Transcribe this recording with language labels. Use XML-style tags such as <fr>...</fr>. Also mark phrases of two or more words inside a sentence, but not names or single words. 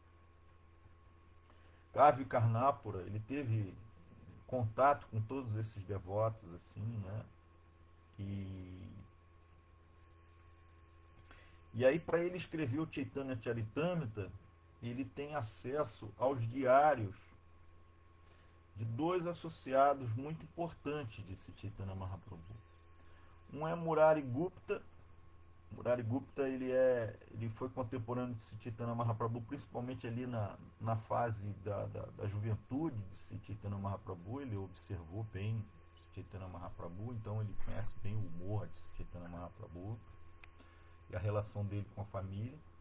<pt>Kavi Karnapura, ele teve contato com todos esses devotos, assim, né? E aí, para ele escrever o Chaitanya Charitamrita, ele tem acesso aos diários de dois associados muito importantes de Sri Chaitanya Mahaprabhu. Um é Murari Gupta. Murari Gupta ele foi contemporâneo de Sri Chaitanya Mahaprabhu, principalmente ali na fase da juventude de Sri Chaitanya Mahaprabhu. Ele observou bem Sri Chaitanya Mahaprabhu, então ele conhece bem o humor de Sri Chaitanya Mahaprabhu e a relação dele com a família.</pt>